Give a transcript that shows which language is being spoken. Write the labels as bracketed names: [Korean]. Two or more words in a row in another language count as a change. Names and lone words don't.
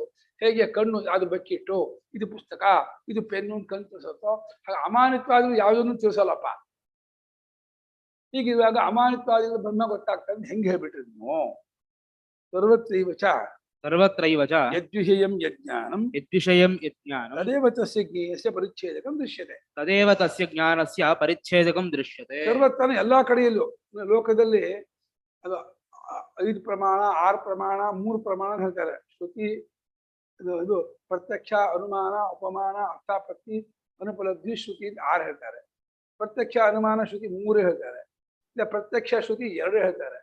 [Kannada] ಹೇಗೆ ಕಣ್ಣು ಅದು ಬೆಕ್ಕಿಟ್ಟು ಇದು ಪುಸ್ತಕ, ಇದು ಪೆನ್ನು ಅಂತ ಕಣ್ಣು ತಿಳಿಸುತ್ತೋ ಹಾಗೆ ಅಮಾನಿತ್ವಾದಿಗಳು ಯಾವುದನ್ನು ತಿಳಿಸಲ್ಲಪ್ಪ. ಹೀಗಿರುವಾಗ ಅಮಾನಿತ್ವಾದಿಗಳು ಬ್ರಹ್ಮ ಗೊತ್ತಾಗ್ತದೆ ಹೆಂಗೆ ಹೇಳ್ಬಿಟ್ರಿ ನೀವು? [Sanskrit] ಸರ್ವತ್ರೈವ ಚ ಯದ್ವಿಷಯಂ ಯಜ್ಞಾನಂ ಯದ್ವಿಷಯಂ ಯಜ್ಞಾನಂ ತದೇವ ತಸ್ಯ ಜ್ಞೇಯಸ್ಯ ಪರಿಚ್ಛೇದಕಂ ದೃಶ್ಯತೆ. ತದೇವ ತಸ್ಯ ಜ್ಞಾನಸ್ಯ ಪರಿಚ್ಛೇದಕಂ ದೃಶ್ಯತೆ. [Kannada] ಸರ್ವತ್ರನ ಎಲ್ಲಾ ಕಡೆಯಲ್ಲೂ ಲೋಕದಲ್ಲಿ ಅದು 5 ಪ್ರಮಾಣ, 6 ಪ್ರಮಾಣ, 3 ಪ್ರಮಾಣ ಹೇಳ್ತಾರೆ. ಶ್ರುತಿ, ಇದು ಪ್ರತ್ಯಕ್ಷ, ಅನುಮಾನ, ಉಪಮಾನ, ಅರ್ಥಾಪತ್ತಿ, ಅನುಪಲಬ್ಧಿ, ಶ್ರುತಿ ಅಂತ 6 ಹೇಳ್ತಾರೆ. ಪ್ರತ್ಯಕ್ಷ, ಅನುಮಾನ, ಶ್ರುತಿ 3 ಹೇಳ್ತಾರೆ. ಇಲ್ಲ ಪ್ರತ್ಯಕ್ಷ ಶ್ರುತಿ 2 ಹೇಳ್ತಾರೆ.